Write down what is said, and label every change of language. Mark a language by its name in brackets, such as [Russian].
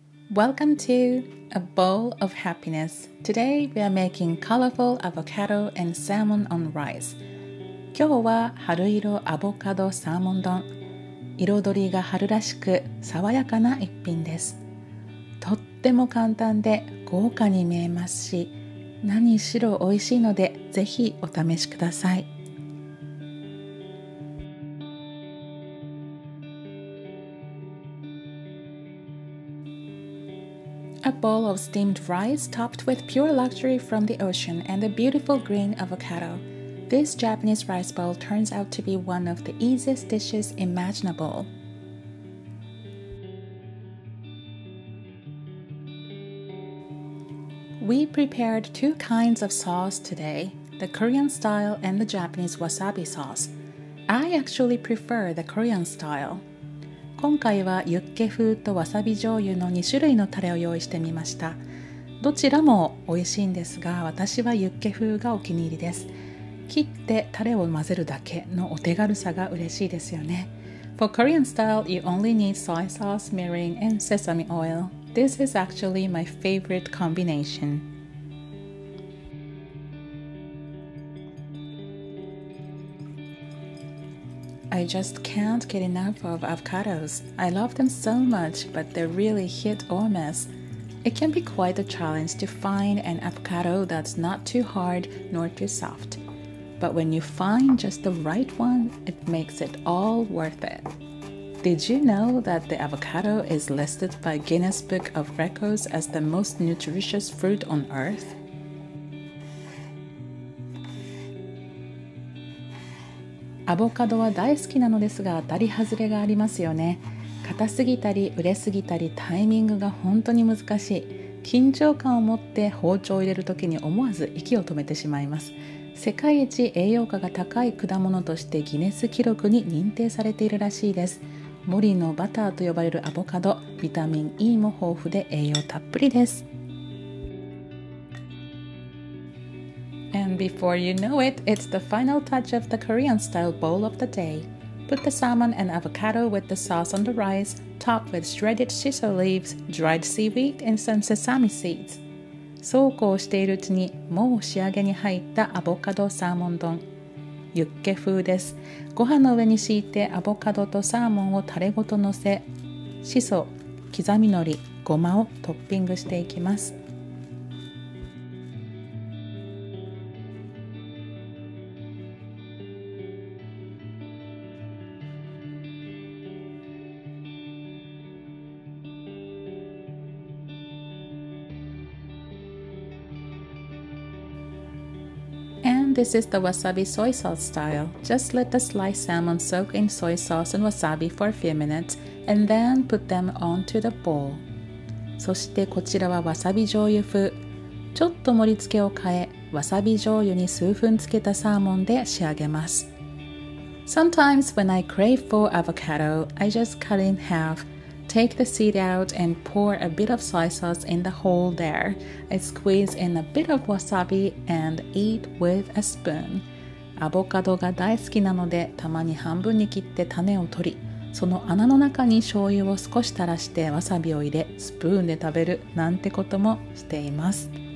[English] Welcome to a bowl of happiness. Today we are making colorful avocado and salmon on rice. [Japanese] 今日は春色アボカドサーモン丼。彩りが春らしく爽やかな一品です。とっても簡単で豪華に見えますし、何しろ美味しいのでぜひお試しください。 [English] A bowl of steamed rice topped with pure luxury from the ocean and a beautiful green avocado. This Japanese rice bowl turns out to be one of the easiest dishes imaginable. We prepared two kinds of sauce today, the Korean style and the Japanese wasabi sauce. I actually prefer the Korean style. [Japanese] 今回はユッケ風とわさび醤油の2種類のタレを用意してみました。どちらも美味しいんですが、私はユッケ風がお気に入りです。切ってタレを混ぜるだけのお手軽さが嬉しいですよね。 [English] For Korean style, you only need soy sauce, mirin, and sesame oil. This is actually my favorite combination.I just can't get enough of avocados. I love them so much, but they're really hit or miss. It can be quite a challenge to find an avocado that's not too hard nor too soft. But when you find just the right one, it makes it all worth it. Did you know that the avocado is listed by Guinness Book of Records as the most nutritious fruit on earth? [Japanese] アボカドは大好きなのですが当たり外れがありますよね。硬すぎたり熟れすぎたりタイミングが本当に難しい。緊張感を持って包丁を入れるときに思わず息を止めてしまいます。世界一栄養価が高い果物としてギネス記録に認定されているらしいです。森のバターと呼ばれるアボカド、ビタミン E も豊富で栄養たっぷりです。 [English] And before you know it, it's the final touch of the Korean-style bowl of the day. Put the salmon and avocado with the sauce on the rice, topped with shredded shiso leaves, dried seaweed, and some sesame seeds. [Japanese] そうこうしているうちにもう仕上げに入ったアボカドサーモン丼。ユッケ風です。ご飯の上に敷いてアボカドとサーモンをタレごとのせ、シソ、刻み海苔、ごまをトッピングしていきます。 [English] And this is the wasabi soy sauce style. Just let the sliced salmon soak in soy sauce and wasabi for a few minutes, and then put them onto the bowl. [Japanese] そしてこちらはわさび醤油風。ちょっと盛り付けを変え、わさび醤油に数分つけたサーモンで仕上げます。 [English] Sometimes when I crave for avocado, I just cut it in half.Take the seed out and pour a bit of soy sauce in the hole there. I squeeze in a bit of wasabi and eat with a spoon. [Japanese] アボカドが大好きなのでたまに半分に切って種を取り、その穴の中に醤油を少し垂らしてわさびを入れ、スプーンで食べるなんてこともしています。